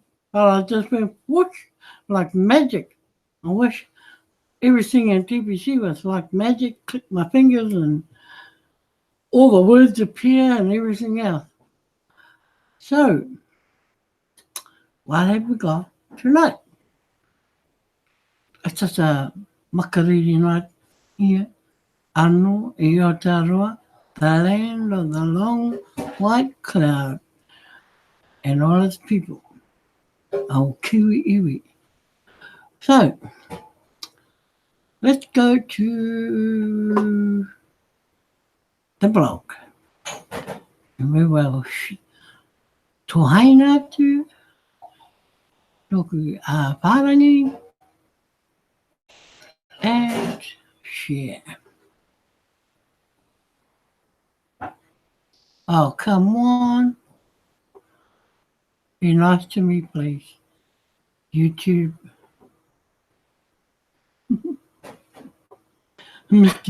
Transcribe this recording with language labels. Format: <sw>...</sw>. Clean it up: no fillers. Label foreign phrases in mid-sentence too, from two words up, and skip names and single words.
<en>But I just went whoosh, like magic. I wish everything in TPC was like magic. Click my fingers and all the words appear and everything else. So, what have we got tonight? It's just a makariri night here.</en> <mi>Anō i Aotearoa,</mi> <en>the land of the long white cloud and all its people.</en> <mi>Au kiwi iwi.</mi> <en>So, let's go to the blog. And we will</en> <mi>tohaina atu, noku whārangi,</mi> <en>and share. Oh, come on. Be nice to me, please. YouTube. Mr.</en>